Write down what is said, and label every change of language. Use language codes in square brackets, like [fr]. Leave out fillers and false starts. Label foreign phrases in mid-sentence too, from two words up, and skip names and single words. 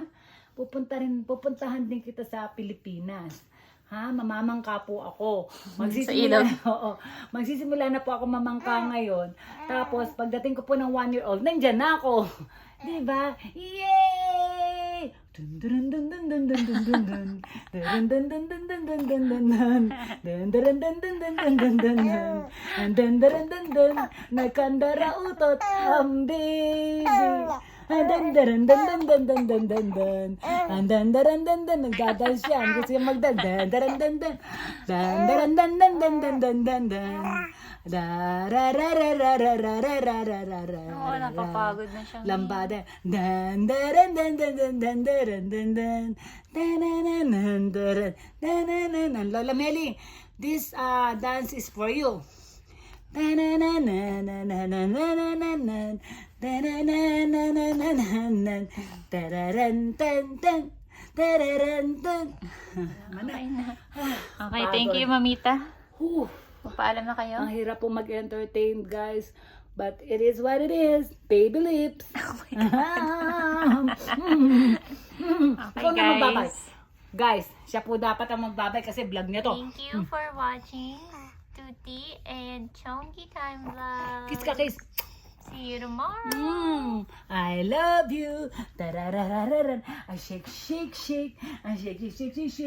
[tl] Pupuntahan din kita sa Pilipinas. Ha, mamamangka po ako. Magsisimula na po ako mamangka ngayon. Tapos, pagdating ko po ng [en] 1-year-old, [tl] nandyan na ako. Diba? Yay! Dun dun dun dun dun dun dun dun dun. Dun dun dun dun dun dun dun dun dun. Dun dun dun dun dun dun dun dun dun. And dun dun dun dun. Nagkandara utot ang baby. And dun dun dun dun dun dun dun dun dun. And dun dun dun dun. Nagdadance yan. Gusto yung magdadance. Dun dun dun dun. Dun dun dun dun dun dun dun dun dun. Da ra ra ra ra ra ra ra ra ra ra ra. Oo, napapagod na siya. Lambada. Dan dan dan dan dan dan dan dan dan. Dan dan dan dan dan. Lola Meli, [en] this dance is for you. Dan dan dan dan dan dan dan dan dan. Dan dan dan dan dan dan dan. Tararan tan tan. Tararan tan. Okay na. Okay, thank you, Mamita. [tl] Paalam na kayo. Ang hirap po mag-entertain, guys. [en] But it is what it is. Baby lips. Okay, [tl] Ikaw na magbabay. Guys, siya po dapat ang magbabay kasi vlog niya to. [en] Thank you for watching. Cutie and Chonky Time Vlog. [tl] Kiss ka, kiss. [en] See you tomorrow. I love you. I shake, shake, shake. I shake, shake, shake, shake, shake.